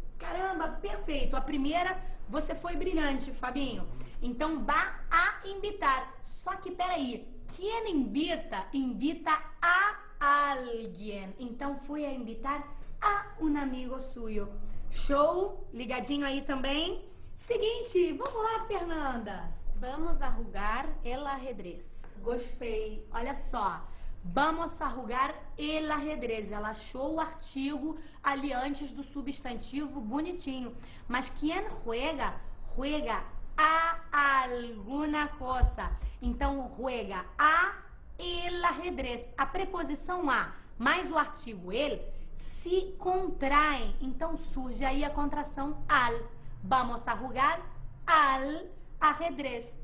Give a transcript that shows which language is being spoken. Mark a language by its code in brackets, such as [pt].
[pt] Caramba, perfeito. A primeira, você foi brilhante, Fabinho. Então, [es] va a invitar. [pt] Só que, peraí, quem [es] invita, invita [pt] a alguém. Então, fui [es] a invitar [pt] a um amigo [es] suyo. [pt] Show? Ligadinho aí também? Seguinte, vamos lá, Fernanda. [es] Vamos a jugar el ajedrez. [pt] Gostei. Olha só. [es] Vamos a jugar el ajedrez. [pt] Ela achou o artigo ali antes do substantivo bonitinho. Mas quem [es] juega, juega [pt] a alguma coisa. Então, [es] juega a el ajedrez. [pt] A preposição a mais o artigo el se contraem. Então, surge aí a contração al. [es] Vamos a jugar al ajedrez.